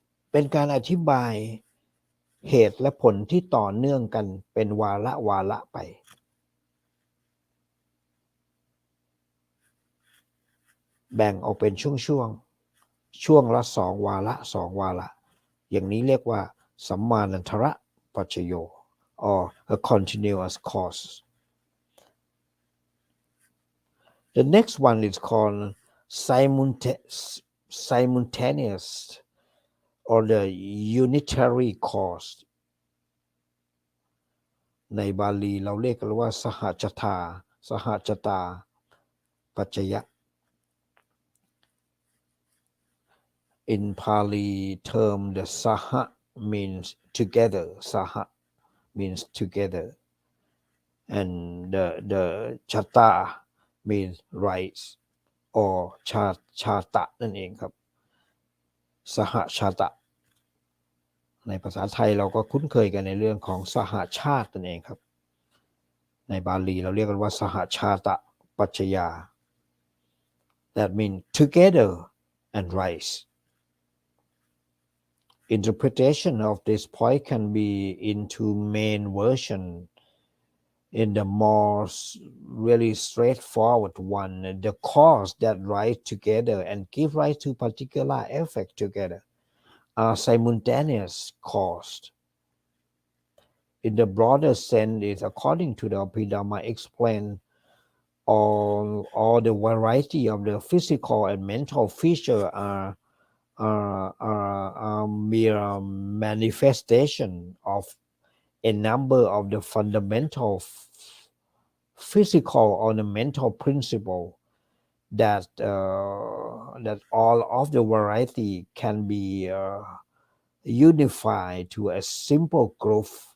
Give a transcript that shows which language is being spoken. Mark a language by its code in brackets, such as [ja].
[th] เป็นการอธิบายเหตุและผลที่ต่อเนื่องกันเป็นวาระไปแบ่งออกเป็นช่วงละ2 วาระอย่างนี้เรียกว่าสัมมานันตระปัจจโย [en] or a continuous cause. The next one is called simultaneous or the unitary cause [th] ในบาลีเราเรียกกันว่าสหจตาปัจจยะ [en] In Pali term, the saha means together. Saha means together, and the chata means rise or chata [th] นั่นเองครับสหชาตะในภาษาไทยเราก็คุ้นเคยกันในเรื่องของสหชาตินั่นเองครับ ในบาลีเราเรียกกันว่าสหชาตะปัจจยา [en] That means together and rise.Interpretation of this point can be into main version in the more really straightforward one, the cause that rise together and give rise to particular effect together are simultaneous caused. In the broader sense, is according to the Abhidhamma explain all the variety of the physical and mental feature are mere manifestation of a number of the fundamental physical or the mental principle that all of the variety can be unified to a simple group